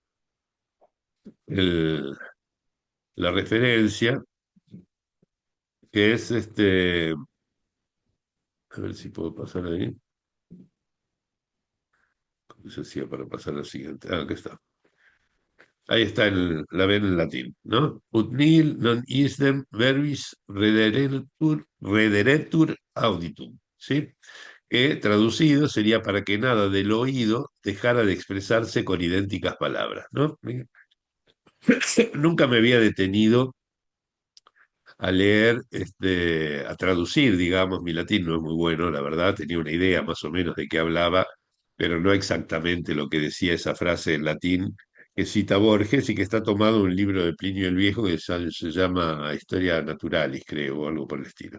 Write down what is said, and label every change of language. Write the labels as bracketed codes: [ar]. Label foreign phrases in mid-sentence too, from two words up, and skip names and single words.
[es] el- la referencia, que es a ver si puedo pasar ahí, ¿cómo se hacía para pasar al siguiente? Ah, acá está. Ahí está, la ven en latín, ¿no? [la] Ut nihil non isdem verbis rederetur auditum, [es] ¿sí? Que traducido sería para que nada del oído dejara de expresarse con idénticas palabras, ¿no? Nunca me había detenido a leer, a traducir, digamos, mi latín no es muy bueno, la verdad, tenía una idea más o menos de qué hablaba, pero no exactamente lo que decía esa frase en latín que cita Borges y que está tomado en un libro de Plinio el Viejo que se llama Historia Naturalis, creo, o algo por el estilo.